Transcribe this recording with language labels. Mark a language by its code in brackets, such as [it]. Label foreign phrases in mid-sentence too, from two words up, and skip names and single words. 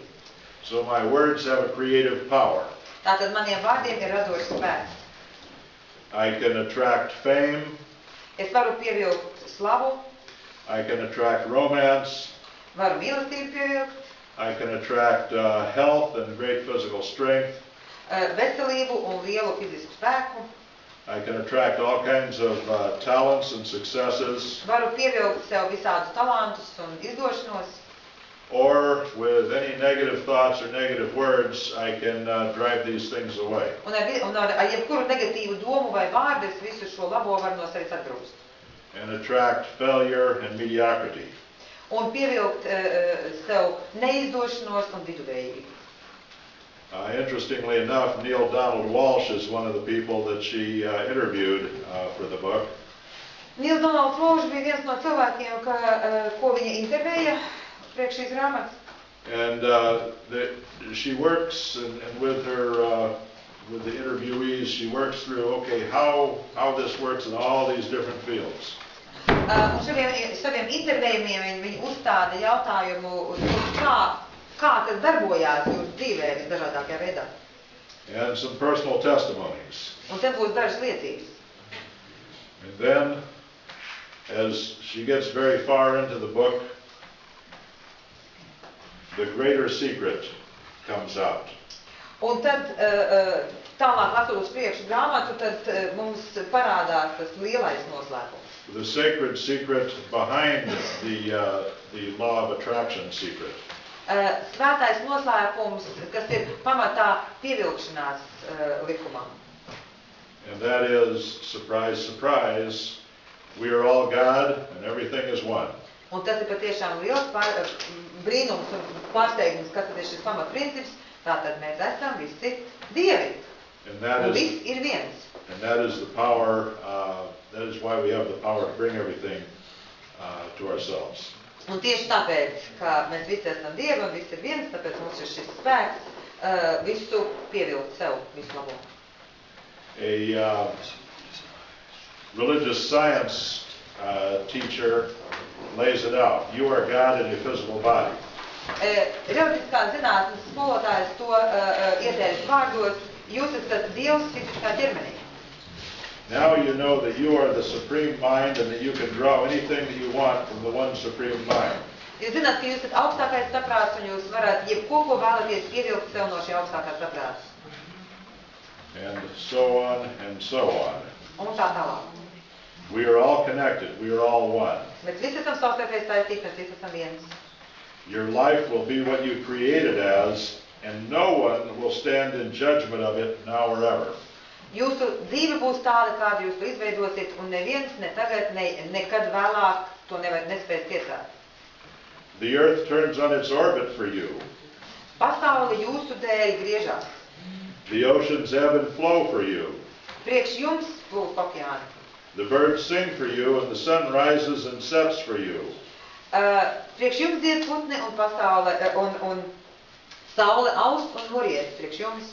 [en] So my words have a creative power. [lv] Tātad maniem vārdiem ir radošs spēks. [en] I can attract fame. [lv] Es varu pievilkt slavu, [en] I can attract romance. [lv] varu mīlestību pievilkt, [en] I can attract health and great physical strength. [lv] veselību un lielu fizisku spēku. [en] I can attract all kinds of talents and successes. [lv] Varu pievilkt sev visādus talantus un izdošanos. [en] Or with any negative thoughts or negative words, I can drive these things away. [lv] Un ar jebkuru negatīvu domu vai vārdu es visu šo labo varu no sevis atgrūst. [en] And attract failure and mediocrity. [lv] Un pievilkt sev neizdošanos un viduvējību. [en] Interestingly enough, Neil Donald Walsh is one of the people that she interviewed for the book. [lv] Neils Donalds Walsh bija viens no cilvēkiem, ko viņa intervēja priekš šīs grāmatas. [en] And she works, and with her, with the interviewees, she works through, okay, how this works in all these different fields. [lv] Un saviem intervējumiem viņi uzstāda jautājumu, kā tas darbojās jūsu dzīvē visdažādākajā veidā. [en] and some personal testimonies. [lv] Un te būs dažas liecības. [en] And then, as she gets very far into the book, the greater secret comes out. [lv] Un tad, tālāk lasot uz priekšu grāmatu, tad mums parādās tas lielais noslēpums. [en] The sacred secret behind the law of attraction secret. [lv] Svētais noslēpums, kas ir pamatā pievilkšanās likumam. [en] And that is, surprise, surprise, we are all God and everything is one. [lv] Un tas ir patiešām liels brīnums un pārsteigums, kas tad ir šis pamatprincips. Tātad mēs esam visi dievi. Un viss ir viens. [en] And that is the power, that is why we have the power to bring everything to ourselves. [lv] Un tieši tāpēc, ka mēs visi esam dievi un viss ir viens, tāpēc mums ir šis spēks visu pievilkt sev, visu labo. [en] A religious science teacher lays it out. You are God in your physical body. [lv] Reliģiskās zinātnes skolotājs to ieteicis vārdos, jūs esat Dievs fiziskā ķermenī. [en] Now you know that you are the supreme mind and that you can draw anything that you want from the one supreme mind. [lv] Jūs zināt, ka jūs esat augstākais saprāts un jūs varat jebko, ko vēlaties, pievilkt sev no šī augstākā saprāta. [en] And so on and so on. [lv] Un tā tālāk. [en] We are all connected. We are all one. [lv] Mēs visi esam savstarpēji saistīti, mēs visi esam viens. [en] Your life will be what you create it as, and no one will stand in judgment of it now or ever. [lv] Jūsu dzīve būs tāda, kādu jūs to izveidosiet, un neviens ne tagad, nekad vēlāk to nespēs tiesāt. [en] The earth turns on its orbit for you. [lv] Pasaule jūsu dēļ griežās. [en] The oceans ebb and flow for you. [lv] Priekš jums būs okeāni. [en] The birds sing for you, and the sun rises and sets for you. [lv] Priekš jums dzied putni un pasaule, un saule aust un muriet priekš jums.